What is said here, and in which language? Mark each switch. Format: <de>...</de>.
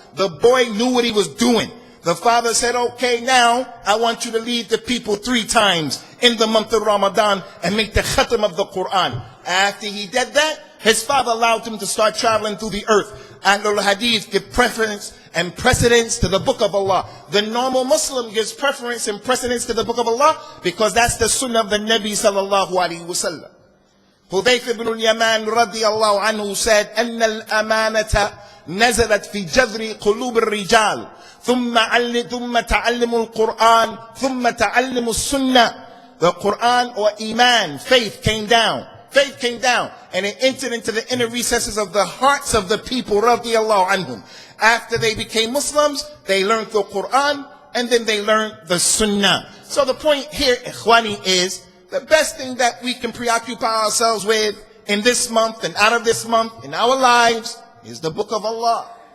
<en>The boy knew what he was doing. The father said, okay, now I want you to lead the people 3 times in the month of Ramadan and make the khatam of the Quran. After he did that, his father allowed him to start traveling through the earth. Ahlul Hadith give preference and precedence to the book of Allah. The normal Muslim gives preference and precedence to the book of Allah because that's the sunnah of the Nabi sallallahu alaihi wasallam.</en> <ar>Hudayf ibn al-Yaman radiyallahu anhu</ar> <en>said,</en> <ar>أن الأمانة نزلت في جذر قلوب الرجال ثم تعلم القرآن ثم تعلم السنة.</ar> <en>The Quran or Iman, faith came down. Faith came down and it entered into the inner recesses of the hearts of the people radiyallahu anhum. After they became Muslims, they learned the Quran and then they learned the Sunnah. So the point here, Ikhwani, is the best thing that we can preoccupy ourselves with in this month and out of this month in our lives is the book of Allah.</en>